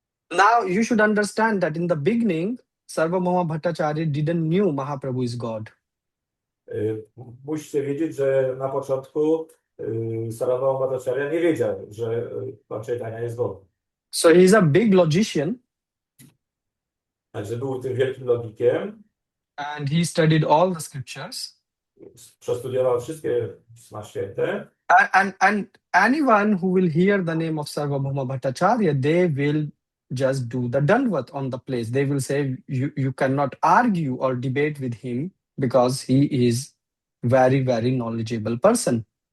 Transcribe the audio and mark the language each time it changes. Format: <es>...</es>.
<en>Now you should understand that in the beginning, Sarvabhauma Bhattacharya didn't knew Mahaprabhu is God.</en> <pl>Musicie wiedzieć, że na początku Sarvabhauma Bhattacharya nie wiedział, że Pan Chaitanya jest Bogiem.</pl> <en>So he's a big logician</en> <pl>Także był tym wielkim logikiem,</pl> <en>and he studied all the scriptures.</en> <pl>przestudiował wszystkie Pisma Święte.</pl> <en>And anyone who will hear the name of Sarvabhauma Bhattacharya, they will just do the Dandvat on the place. They will say, you cannot argue or debate with him because he is very, very knowledgeable person.</en>